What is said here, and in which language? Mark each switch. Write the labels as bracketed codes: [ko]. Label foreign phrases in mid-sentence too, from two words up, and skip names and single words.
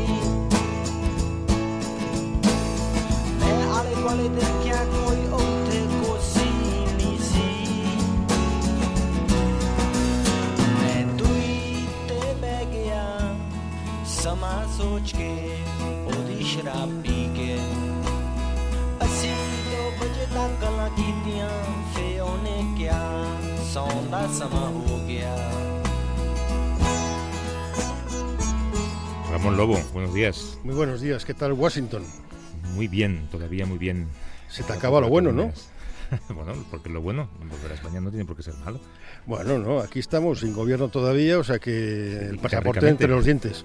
[pa] ਮੈਂ ਆਲੇ ਦੁਆਲੇ ਦੇਖਿਆ ਕੋਈ ਉੱਥੇ ਕੁਰਸੀ ਨਹੀਂ ਸੀ ਮੈਂ ਦੂਈ ਤੇ ਬਹਿ ਗਿਆ ਸਮਾਂ ਸੋਚ ਕੇ ਉਹਦੀ ਸ਼ਰਾਬ ਪੀ ਕੇ ਅਸੀਂ 2 ਵਜੇ ਤੱਕ ਗੱਲਾਂ ਕੀਤੀਆਂ ਫੇ ਉਹਨੇ ਕਿਹਾ ਸੌਣ ਦਾ ਸਮਾਂ ਹੋ ਗਿਆ [es] Ramón Lobo, buenos días. Muy buenos días, ¿qué tal Washington? Muy bien, todavía muy bien. Se te acaba lo bueno, ¿no? Bueno, porque lo bueno, volver a España no tiene por qué ser malo. Bueno, no, aquí estamos sin gobierno todavía, o sea que el pasaporte entre los dientes.